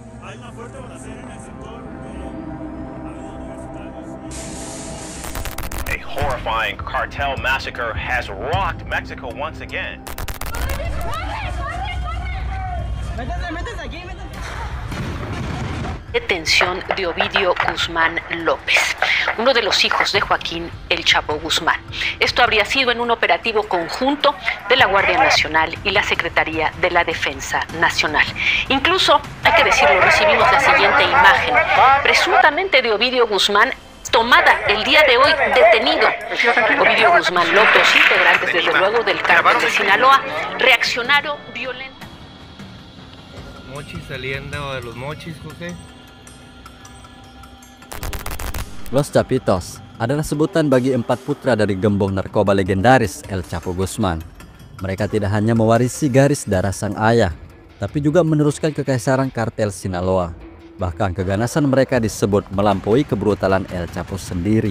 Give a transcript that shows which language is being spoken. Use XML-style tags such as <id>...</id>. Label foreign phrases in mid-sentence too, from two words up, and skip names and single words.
<en>A horrifying cartel massacre has rocked Mexico once again.</en> <es>Detención de Ovidio Guzmán López, uno de los hijos de Joaquín El Chapo Guzmán. Esto habría sido en un operativo conjunto de la Guardia Nacional y la Secretaría de la Defensa Nacional. Incluso, hay que decirlo, recibimos la siguiente imagen, presuntamente de Ovidio Guzmán, tomada el día de hoy detenido. Ovidio Guzmán López, integrantes desde luego del cártel de Sinaloa, reaccionaron violentamente. Mochis saliendo de los mochis, José.</es> <id>Los Chapitos adalah sebutan bagi 4 putra dari gembong narkoba legendaris El Chapo Guzman. Mereka tidak hanya mewarisi garis darah sang ayah, tapi juga meneruskan kekaisaran kartel Sinaloa. Bahkan keganasan mereka disebut melampaui kebrutalan El Chapo sendiri.</id>